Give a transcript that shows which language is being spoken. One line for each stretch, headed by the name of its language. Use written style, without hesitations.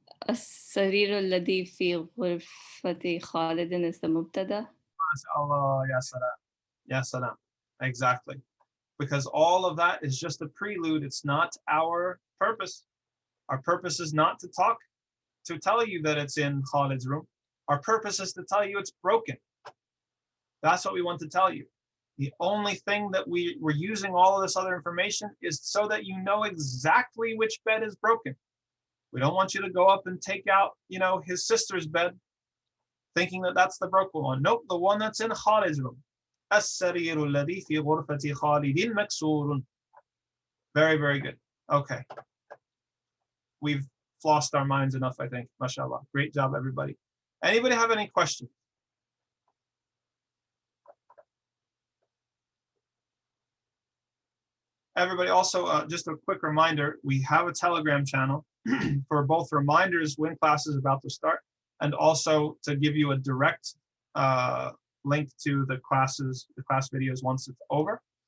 Arabic: السرير الذي في غرفة خالد
English: is the
Arabic: مبتدا.
English: MashaAllah. Ya salam. Ya salam. Exactly. Because all of that is just a prelude. It's not our purpose. Our purpose is not to talk, to tell you that it's in Khalid's room. Our purpose is to tell you it's broken. That's what we want to tell you. The only thing that we're using all of this other information is so that you know exactly which bed is broken. We don't want you to go up and take out, his sister's bed, thinking that that's the broken one. Nope, the one that's in Khalid's room.
Arabic: السرير الذي في غرفة خالد مكسور.
English: Very, very good. Okay. We've flossed our minds enough, I think. MashaAllah. Great job, everybody. Anybody have any questions? Everybody, also, just a quick reminder, we have a Telegram channel for both reminders when class is about to start, and also to give you a direct link to the class videos once it's over.